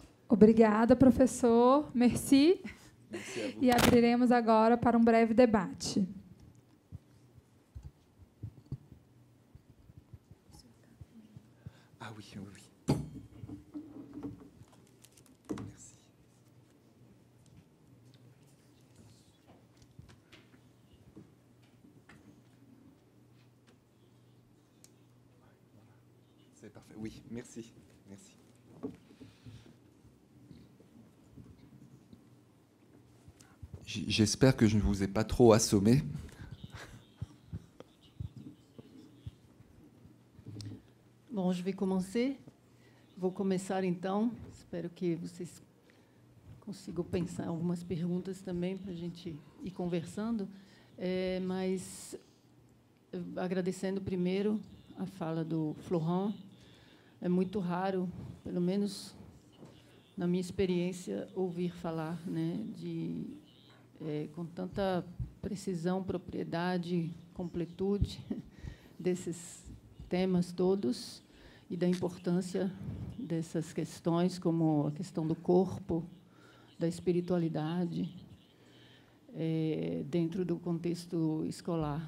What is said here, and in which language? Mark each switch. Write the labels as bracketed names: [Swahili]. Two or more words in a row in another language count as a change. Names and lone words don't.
[Portuguese] Obrigada, professor. [French] Merci. Merci à vous. [Portuguese] E abriremos agora para um breve debate. [French] Ah oui, oui, oui. Merci. C'est parfait. Oui, merci. Merci. J'espère que je ne vous ai pas trop assommé. Bom, je vais commencer. [Portuguese] Vou começar, então. Espero que vocês consigam pensar algumas perguntas também para a gente ir conversando. Mas agradecendo primeiro a fala do Florent. É muito raro, pelo menos na minha experiência, ouvir falar, né, com tanta precisão, propriedade, completude desses temas todos e da importância dessas questões, como a questão do corpo, da espiritualidade, dentro do contexto escolar.